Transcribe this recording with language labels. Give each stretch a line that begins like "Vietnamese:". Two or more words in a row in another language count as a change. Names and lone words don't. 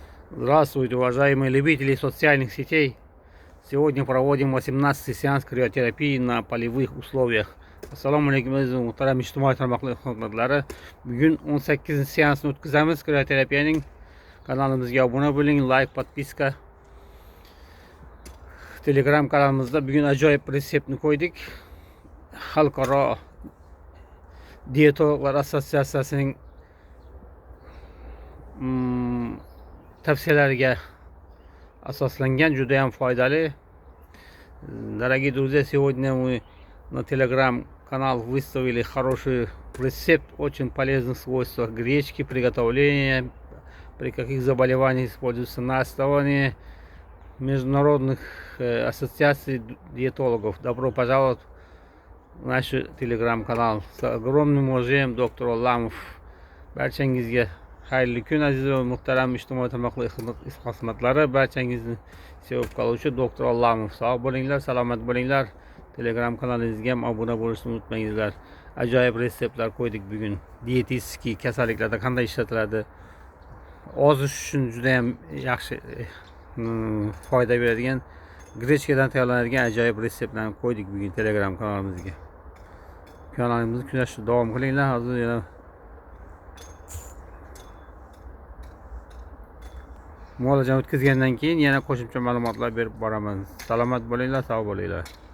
Russian: Здравствуйте, уважаемые любители социальных сетей. Сегодня проводим 18-й сеанс криотерапии на полевых условиях.
Uzbek: Assalomu alaykum aziz muhtaram ijtimoiy tarmoqlar xizmatlari. Bugun 18 seansni o'tkazamiz. Krioterapiyaning kanalimizga obuna bo'ling, like, podpiska. Telegram kanalimizda bugun ajoyib retseptni qo'ydik. Xalqaro Diyetologlar Assotsiatsiyasining tavsiyalariga asoslangan juda ham foydali.
Russian: Дорогие друзья, сегодня мы на телеграм-канал выставили хороший рецепт очень полезных свойств гречки, приготовления, при каких заболеваниях используется на основании международных ассоциаций диетологов. Добро пожаловать в наш телеграм-канал. С огромным уважением, доктор Ollamov.
Uzbek: Barchangizga xayrli kun aziz va muhtaram ijtimoiy tarmoqlar xizmatlari. Barchangizni sevib qoluvchi doktor Ollamov. Sog' bo'linglar, salomat bo'linglar. Telegram kanalingizga ham obuna bo'lishni unutmangizlar. Ajoyib retseptlar qo'ydik bugun. Dietetik kasalliklarda qanday ishlatiladi? Ozish uchun juda ham yaxshi foyda beradigan grechkadan tayyorlanadigan ajoyib retseptlarni qo'ydik bugun Telegram kanalimizga. Kanalimizni kuzatishda davom qilinglar. Hozir yana muolajani o'tkazgandan keyin yana qo'shimcha ma'lumotlar berib boraman. Salomat bo'linglar, sog' bo'linglar.